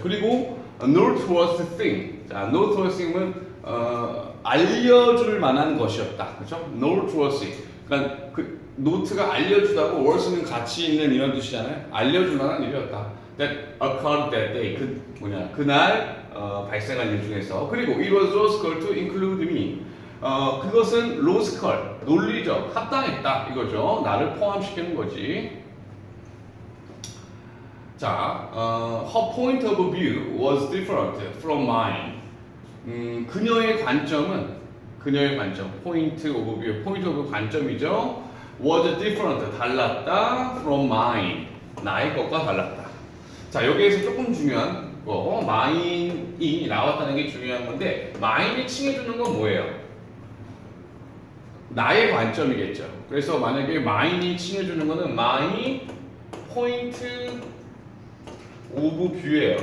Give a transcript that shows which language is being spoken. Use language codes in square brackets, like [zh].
[en] 그리고 noteworthy thing. [ko] 자, noteworthy thing은 알려줄 만한 것이었다. 그렇죠? noteworthy. 그러니까 그 노트가 알려주다고 worth는 가치 있는 이런 뜻이잖아요. 알려줄 만한 일이었다. That occurred that day. 그날 발생한 일 중에서. [en] 그리고 it was logical to include me. [ko] 그것은 logical, 논리적, 합당했다 이거죠. 나를 포함시키는 거지. [en] 자, her point of view was different from mine. [ko] 그녀의 관점, point of view, point of 관점이죠. [en] was different, 달랐다, from mine, 나의 것과 달랐다. [ko] 자, 여기에서 조금 중요한 거, mine이 나왔다는 게 중요한 건데, mine이 칭해주는 건 뭐예요? 나의 관점이겠죠. 그래서 만약에 mine이 칭해주는 거는 my point of view 예요.